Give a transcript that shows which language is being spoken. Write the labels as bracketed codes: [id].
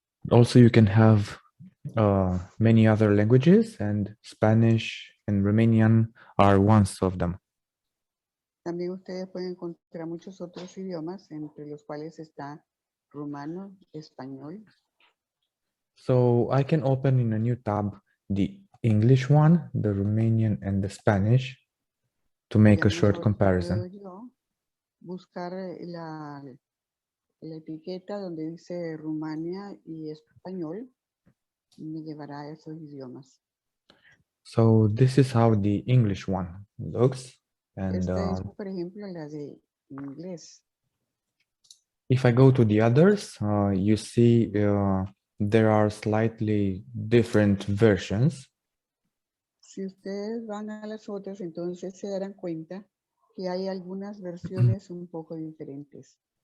[en] Also, you can have many other languages, and Spanish and Romanian are ones of them. [es] También ustedes pueden encontrar muchos otros idiomas, entre los cuales está rumano, español. [en] So I can open in a new tab the English one, the Romanian, and the Spanish to make a short comparison. [es] Puedo yo buscar la etiqueta donde dice Rumania y español y me llevará a esos idiomas. [en] So this is how the English one looks. And [es] Esta es, por ejemplo, la de inglés. [en] if I go to the others, you see there are slightly different versions. [es] Si ustedes van a las otras, entonces se darán cuenta que hay algunas versiones un poco diferentes.